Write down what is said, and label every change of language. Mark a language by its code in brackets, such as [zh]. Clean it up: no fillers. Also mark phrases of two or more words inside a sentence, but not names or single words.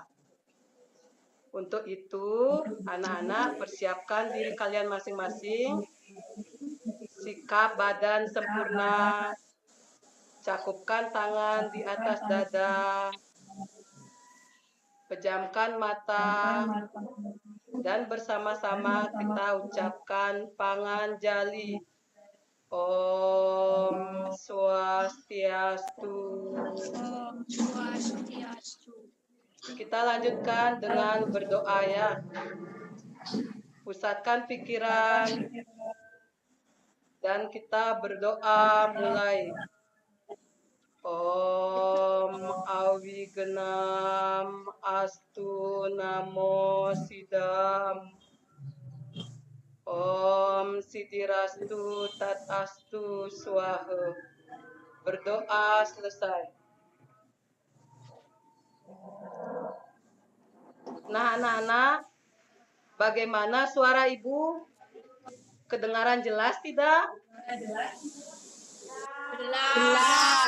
[id] Untuk itu, anak-anak persiapkan diri kalian masing-masing, sikap badan sempurna, cakupkan tangan di atas dada, pejamkan mata, dan bersama-sama kita ucapkan panganjali. [sa] Om Swastiastu. [id] Kita lanjutkan dengan berdoa ya. Pusatkan pikiran dan kita berdoa mulai. [sa] Om Awigenam Astu Namo Sidam. Om Sidirastu Tat Astu Swaha. [id] Berdoa selesai. Nah anak-anak, bagaimana suara ibu? Kedengaran jelas tidak? Jelas.